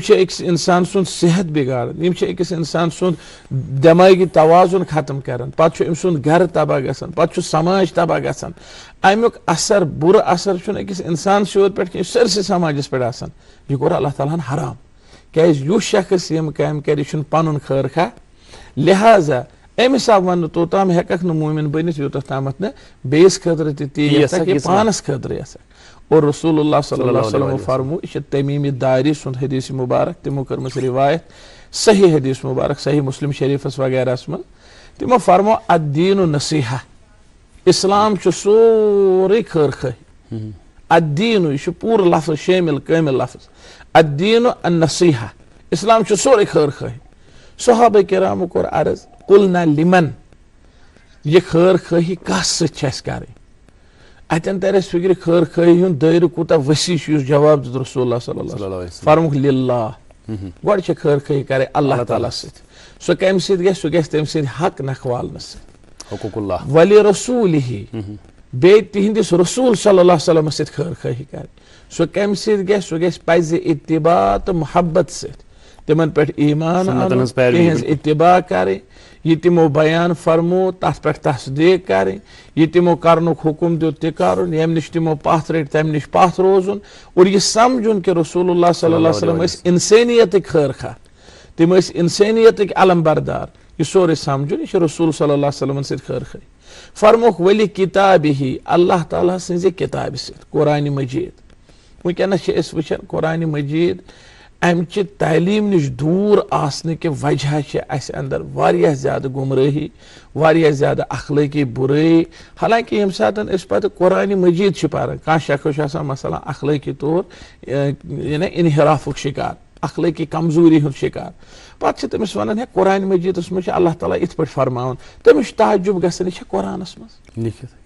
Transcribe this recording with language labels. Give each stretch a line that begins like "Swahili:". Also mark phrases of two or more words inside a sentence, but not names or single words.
Kashmiri: چھِ أکِس انسان سُنٛد صحت بِگاڑان یِم چھِ أکِس انسان سُنٛد دٮ۪مٲغی توازُن ختم کران پتہٕ چھُ أمۍ سُنٛد گرٕ تباہ گژھان پتہٕ چھُ سماج تباہ گژھان امیُک اثر بُرٕ اثر چھُنہٕ أکِس انسانسٕے یوت پٮ۪ٹھ کینٛہہ سٲرسٕے سماجس پٮ۪ٹھ آسان یہِ کوٚر اللہ تعالیٰ ہن حرام کیازِ یُس شخص یِم کامہِ کرِ یہِ چھُنہٕ پنُن خٲر خواہ لہٰذا أمِس آو وننہٕ توٚتام ہٮ۪ککھ نہٕ مومِن بٔنِتھ یوٗتاہ تامتھ نہٕ بیٚیِس خٲطرٕ تہِ تی یژھکھ یہِ پانس خٲطرٕ یژھکھ اور رسول اللہ
Arabic: صلی اللہ علیہ وسلم
Kashmiri: فرمو یہِ چھِ تمیٖمی داری سُنٛد حدیث مُبارک تِمو کٔرمٕژ روایت صحیح حدیث مُبارک صحیح مسلم شریٖفس وغیرہس منٛز تِمو فرمو
Arabic: الدیٖنُ نصیحہ
Kashmiri: اسلام چھُ سورُے خٲر خٲہی الدیٖنُ یہِ چھُ پوٗرٕ لفظ شٲمِل کٲمِل لفظ
Arabic: الدیٖنُ النصیحہ
Kashmiri: اسلام چھُ سورُے خٲر خٲہی صحابہ کرامو کوٚر عرض
Arabic: قُلنا لِمن
Kashmiri: یہِ خٲر خٲہی کس سۭتۍ چھِ اسہِ کرٕنۍ اتٮ۪ن ترِ اسہِ فِکرِ خٲر خٲہی ہُنٛد دٲیرٕ کوٗتاہ وسیع چھُ یُس جواب دیُت رسول اللہ
Arabic: صلی اللہ علیہ وسلم
Kashmiri: فرموکھ للہ گۄڈٕ چھِ خٲر خٲہی کرٕنۍ اللہ تعالیٰ سۭتۍ سُہ کمہِ سۭتۍ گژھِ سُہ گژھِ تٔمۍ سٕنٛدِ حق نکھوالنہٕ سۭتۍ ولی رسوٗلہِ بیٚیہِ تِہنٛدِس رسوٗل صلی اللہ وسلمس سۭتۍ خٲر خٲہی کرٕنۍ سُہ کمہِ سۭتۍ گژھِ سُہ گژھِ پزِ اتباع تہٕ محبت سۭتۍ تِمن پٮ۪ٹھ ایٖمان انُن تِہنٛز اتباع کرٕنۍ یہِ تِمو بیان فرمو تتھ پٮ۪ٹھ تصدیٖق کرٕنۍ یہِ تِمو کرنُک حُکُم دیُت تہِ کرُن ییٚمہِ نِش تِمو پتھ رٔٹۍ تمہِ نِش پتھ روزُن اور یہِ سمجُن کہِ رسول اللہ
Arabic: صلی اللہ وسلم
Kashmiri: ٲسۍ انسٲنیتٕکۍ خٲر خواہ تِم ٲسۍ انسٲنیتٕکۍ علم بردار یہِ سورُے سمجُن یہِ چھُ رسول صلی اللہ وسلمن سۭتۍ خٲر خٲہی فرموکھ ؤلہِ کِتابہِ اللہ تعالیٰ سٕنٛزِ کِتابہِ سۭتۍ قرآنِ مجیٖد وٕنکیٚنس چھِ أسۍ وٕچھان قرآنِ مجیٖد امچہِ تعلیٖم نِش دوٗر آسنہٕ کہِ وجہ چھِ اسہِ انٛدر واریاہ زیادٕ گُمرٲہی واریاہ زیادٕ اخلٲقی بُرٲیی حالانکہِ ییٚمہِ ساتہٕ أسۍ پتہٕ قرآنِ مجیٖد چھِ پران کانٛہہ شخص چھُ آسان مثلاً اخلٲقی طور یعنی انحرافُک شِکار اخلٲقی کمزوٗری ہُنٛد شِکار پتہٕ چھِ تٔمِس ونان ہے قرآنِ مجیٖدس منٛز چھُ اللہ تعالیٰ یِتھ پٲٹھۍ فرماوان تٔمِس چھُ تعجُب گژھان یہِ چھا قرآنس منٛز